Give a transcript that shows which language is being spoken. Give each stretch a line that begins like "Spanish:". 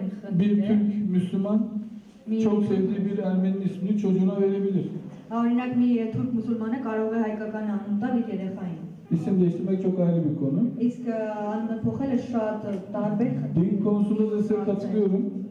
Turkish: Bir Türk Müslüman çok sevdiği bir Ermeni ismini çocuğuna verebilir.
Armenian: Օրինակ մի թուրք մուսուլմանը կարող է հայկական անուն տալ իր երեխային։
Turkish: İsim değiştirmek çok ayrı bir konu.
Armenian: Իսկ անունը փոխելը շատ տարբեր
Turkish: Din konusunda da size katılıyorum.